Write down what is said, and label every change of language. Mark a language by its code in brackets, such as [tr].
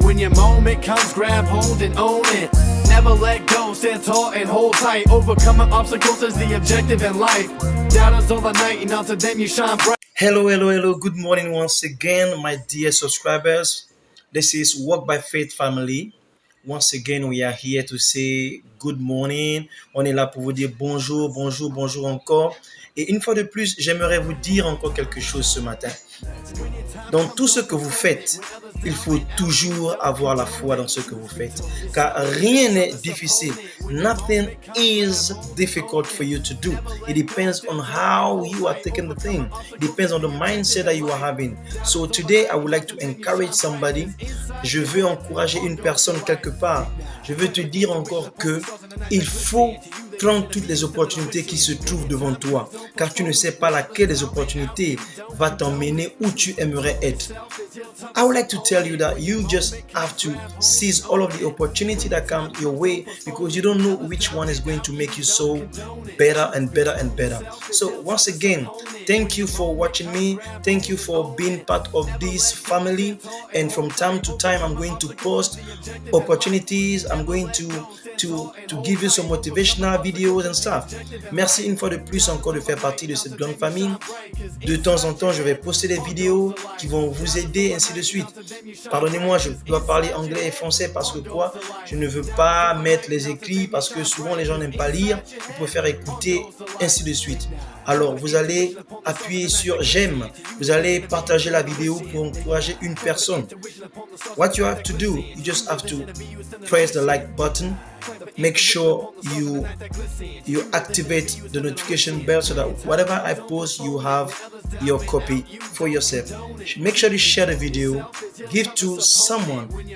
[en] When your moment comes, grab hold and own it. Never let go, stand tall and hold tight. Overcoming obstacles is the objective in life. Doubters all the night, and unto them you shine bright. Hello. Good morning once again, my dear subscribers. This is Walk by Faith family. Once again, we are here to say good morning. [fr] On est là pour vous dire bonjour encore. Et une fois de plus, j'aimerais vous dire encore quelque chose ce matin. Dans tout ce que vous faites, il faut toujours avoir la foi dans ce que vous faites. Car rien n'est difficile. [en] Nothing is difficult for you to do. It depends on how you are taking the thing. It depends on the mindset that you are having. So today, I would like to encourage somebody. [fr] Je veux encourager une personne quelque part. Je veux te dire encore que il faut prendre toutes les opportunités qui se trouvent devant toi. Car tu ne sais pas laquelle des opportunités va t'emmener où tu aimerais être. [en] I would like to tell you that you just have to seize all of the opportunity that comes your way because you don't know which one is going to make you so better and better. So once again, thank you for watching me. Thank you for being part of this family. And from time to time, I'm going to post opportunities. I'm going to give you some motivational videos and stuff. [fr] Merci une fois de plus encore de faire partie de cette grande famille. De temps en temps, je vais poster des vidéos qui vont vous aider, ainsi de suite. Pardonnez-moi, je dois parler anglais et français parce que quoi? Je ne veux pas mettre les écrits parce que souvent les gens n'aiment pas lire. Ils préfèrent écouter, ainsi de suite. Alors, vous allez appuyer sur j'aime. Vous allez partager la vidéo pour encourager une personne. [en] What you have to do, you just have to press the like button. Make sure you activate the notification bell so that whatever I post, you have your copy for yourself. Make sure to share the video. Give to someone.